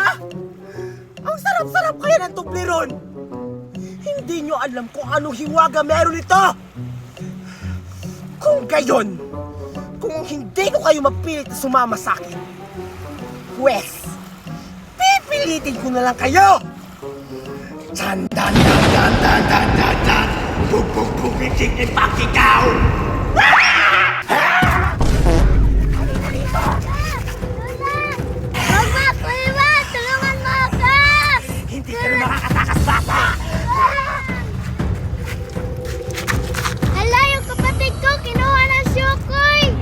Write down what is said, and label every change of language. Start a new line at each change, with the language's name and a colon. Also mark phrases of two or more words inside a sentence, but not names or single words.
Filipino: Ang sarap-sarap kaya ng Toblerone! Hindi niyo alam kung anong hiwaga meron ito! Kung gayon, kung hindi ko kayo mapilit na sumama sa akin, pwes, pipilitin ko na lang kayo! Chan dan dan dan dan dan dan dan bug bug bug itik ipakikaw! Mama, Kuya, tulungan mo ako! Hindi ka na makakatakas, bata! Hala, yung kapatid ko, kinuha ng syokoy!